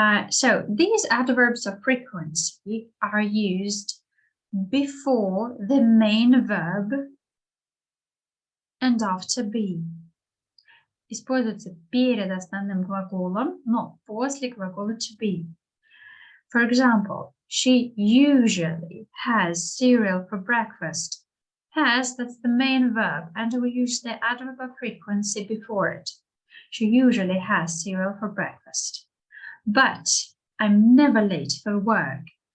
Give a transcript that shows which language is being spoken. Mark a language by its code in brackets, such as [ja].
[en] So these adverbs of frequency are used before the main verb and after be. [ru] Используются перед основным глаголом, но после глагола to be. [en] For example, she usually has cereal for breakfast. Has, that's the main verb, and we use the adverb of frequency before it. She usually has cereal for breakfast. But I'm never late for work.